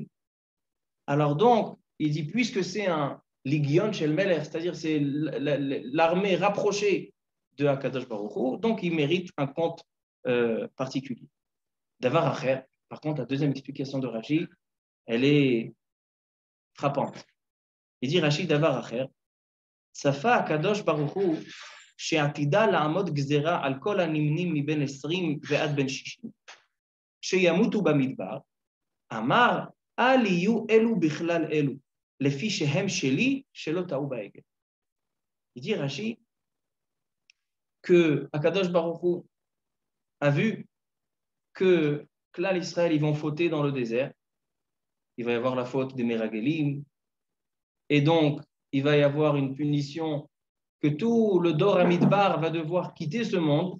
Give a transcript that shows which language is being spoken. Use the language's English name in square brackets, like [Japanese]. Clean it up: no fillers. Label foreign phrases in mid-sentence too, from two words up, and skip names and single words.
[French] Alors donc, il dit, puisque c'est un [Hebrew] לגיון של מלך, [French] c'est-à-dire c'est l'armée rapprochée de [Hebrew] הקדוש ברוך הוא, [French] donc il mérite un compte particulier. [Hebrew] דבר אחר, [French] par contre, la deuxième explication de Rashi, elle est frappante. Il dit Rashi [Hebrew] דבר אחר צפה הקדוש ברוך הוא, שעתידה לעמוד גזירה על כל הנמנים מבין 20 ועד בין 60, שימותו במדבר, אמר, אל יהיו אלו בכלל אלו, לפי שהם שלי, שלא טעו בעגל. [French] Il dit Rashi, que [Hebrew] הקדוש ברוך הוא [French] a vu que là, l'Israël, ils vont fauter dans le désert. Il va y avoir la faute des Meragelim. Et donc, il va y avoir une punition que tout le [Hebrew] דור המדבר [French] va devoir quitter ce monde.